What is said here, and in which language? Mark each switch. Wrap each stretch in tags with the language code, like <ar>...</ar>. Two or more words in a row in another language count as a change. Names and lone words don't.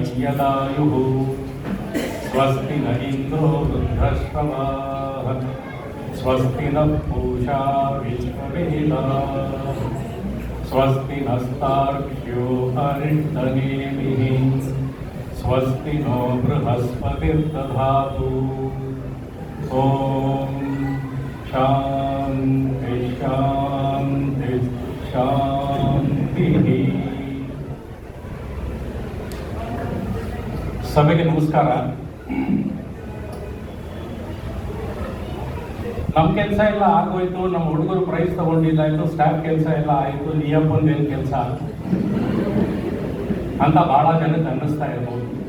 <sa>यदायुः स्वस्ति न इन्द्रो वृद्धश्रवाः स्वस्ति नः पूषा विश्ववेदाः स्वस्ति नस्तार्क्ष्यो अरिष्टनेमिः स्वस्ति नो बृहस्पतिर्दधातु ॐ शान्ति शान्ति शान्तिः.</sa> <kn>ಸಭೆಗೆ ನಮಸ್ಕಾರ. ನಮ್ಮ ಕೆಲಸ ಎಲ್ಲ ಆಗೋಯ್ತು, ನಮ್ಮ ಹುಡುಗರು ಪ್ರೈಸ್ ತಗೊಂಡಿದ್ದಾಯ್ತು, ಸ್ಟಾಫ್ ಕೆಲಸ ಎಲ್ಲ ಆಯಿತು, ನಿಯಪ್ಪಂದೇನು ಕೆಲಸ ಅಂತ ಬಹಳ ಜನಕ್ಕೆ ಅನ್ನಿಸ್ತಾ ಇರ್ಬೋದು.</kn>